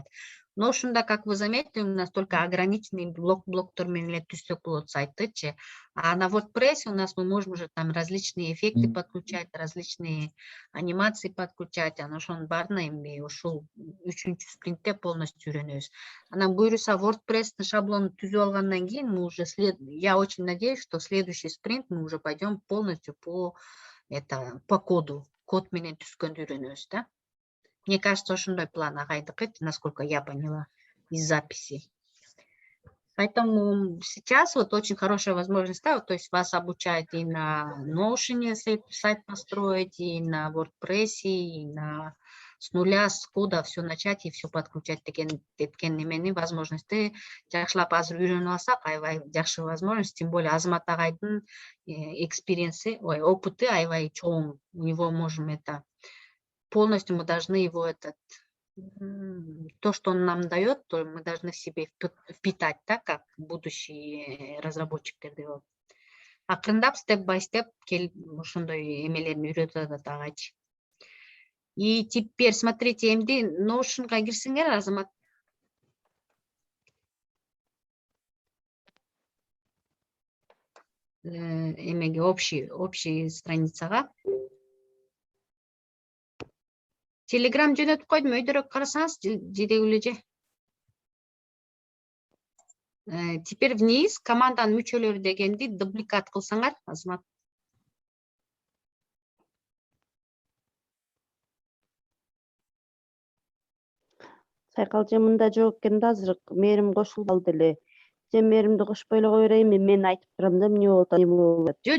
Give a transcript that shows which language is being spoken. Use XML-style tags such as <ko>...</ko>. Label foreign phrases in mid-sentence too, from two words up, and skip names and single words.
<ru>Notion'да, как вы заметили, у нас только ограниченный блок терминал</ru> <ky>түзсөк болот</ky> <ru>сайты, а на WordPress у нас мы можем уже там различные эффекты подключать, различные анимации подключать,</ru> <ky>анан ошонун баарына эми ушул 3-чү спринтте полностью үйрөнөбүз. Анан буюрса WordPress шаблонун түзүп алгандан кийин</ky> <ru>мы уже я очень надеюсь, что следующий спринт мы уже пойдем полностью по коду,</ru> <ky>код менен түзгөндү үйрөнөбүз,</ky> <ru>да? Мне кажется,</ru> <ky>ошондой план агайдыкы,</ky> <ru>насколько я поняла из записи. Поэтому сейчас вот очень хорошая возможность, да, то есть вас обучают и на Notion сайт построить, и на WordPress, и с нуля, с кода все начать и все подключать</ru> <ky>деген немени</ky> <ru>возможности</ru> <ky>жакшылап азыр үйрөнүп алсак, аябай жакшы</ky> <ru>возможность, тем более Азамат агайдын</ru> <ky>опыты аябай чоң,</ky> <ru>у него можем это полностью, мы должны его то, что он нам дает, то мы должны в себе впитать, так как будущий разработчик.</ru> <ky>Акырындап, степ-бай-степ, ошондой эмелерин үйрөтүп атат агайчы.</ky> <ru>И теперь, смотрите, MD Notion'ға кирсеңер, Азамат.</ru> <ky>Эмеге общий страницаға. Telegram жөнөтүп койдум, өйдөрөөк карасаңыз, жедегүле же. Теперь вниз команданын мүчөлөрү дегенди дубликат кылсаңар, Азамат. Сайкалчы мында жок экен да азыр мээрим кошулуп алды эле. Сен мээримди кошпой эле кое берейинби? Мен айтып турам да эмне болуп атат, эмне болуп атат.</ky>